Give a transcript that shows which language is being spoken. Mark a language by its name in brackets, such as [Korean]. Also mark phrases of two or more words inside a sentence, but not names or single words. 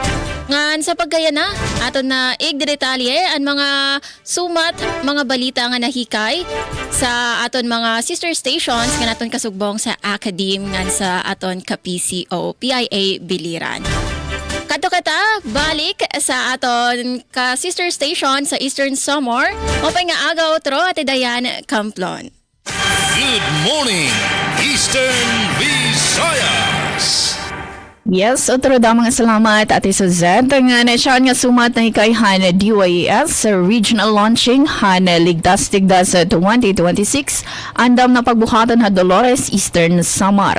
[Waray] Ngan sa pagkaya na, aton na igdetalye ang mga sumat, mga balita nga nahikay sa aton mga [English] sister stations [Waray] nga naton kasugbong sa Academe ngan sa aton ka-PCO, PIA Biliran. Kato-kata, balik sa aton ka-sister station sa Eastern Samar. Mapay nga agaw tro at Dayan Camplon. [English] Good morning, Eastern Visayas. [Waray] Yes, otro da mga salamat Ate Suzette. Nga na siya nga sumat na ikayhan na DYES sa [English] regional launching [Waray] han Ligtas-Tigdas 2026 andam na pagbuhatan ha Dolores Eastern Samar.